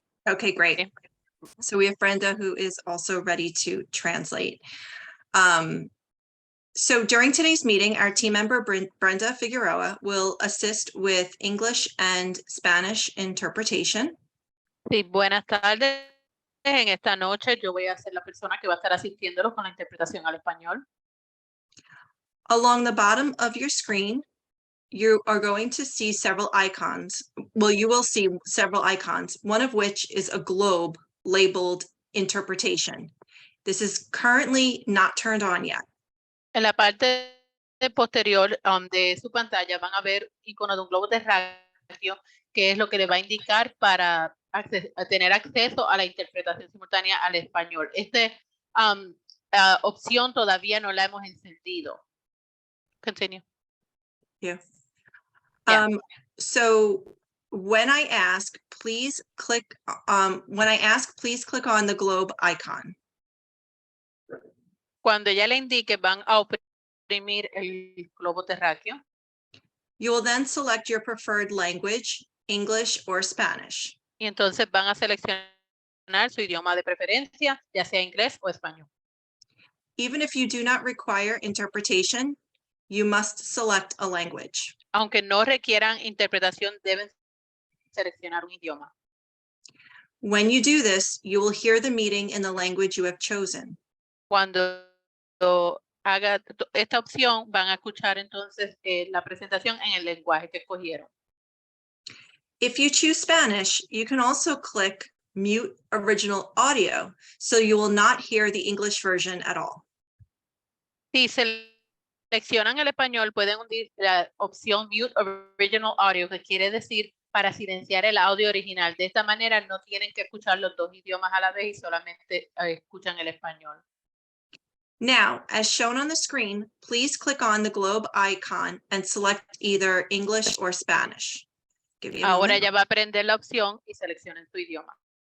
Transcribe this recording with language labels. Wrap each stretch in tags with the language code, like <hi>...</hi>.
<en>Okay, great. So we have Brenda who is also ready to translate. So during today's meeting, our team member Brenda Figueroa will assist with English and Spanish interpretation.</en> <es>Sí, buenas tardes. En esta noche yo voy a ser la persona que va a estar asistiéndolos con la interpretación al español.</es> <en>Along the bottom of your screen, you are going to see several icons. Well, you will see several icons, one of which is a globe labeled interpretation. This is currently not turned on yet.</en> <es>En la parte posterior de su pantalla van a ver icono de un globo terráqueo, que es lo que le va a indicar para tener acceso a la interpretación simultánea al español. Esta opción todavía no la hemos encendido.</es> <en>Continue. Yeah. Yeah. So when I ask, please click on the globe icon.</en> <es>Cuando ella le indique, van a oprimir el globo terráqueo.</es> <en>You will then select your preferred language, English or Spanish.</en> <es>Y entonces van a seleccionar su idioma de preferencia, ya sea inglés o español.</es> <en>Even if you do not require interpretation, you must select a language.</en> <es>Aunque no requieran interpretación, deben seleccionar un idioma.</es> <en>When you do this, you will hear the meeting in the language you have chosen.</en> <es>Cuando haga esta opción, van a escuchar entonces la presentación en el lenguaje que escogieron.</es> <en>If you choose Spanish, you can also click mute original audio, so you will not hear the English version at all.</en> <es>Si seleccionan el español, pueden hundir la opción</es> <en>mute original audio,</en> <es>que quiere decir para silenciar el audio original. De esta manera no tienen que escuchar los dos idiomas a la vez y solamente escuchan el español.</es> <en>Now, as shown on the screen, please click on the globe icon and select either English or Spanish. Give you a</en> <es>Ahora</es> <en>moment.</en> <es>ya va a prender la opción y seleccionen su idioma.</es>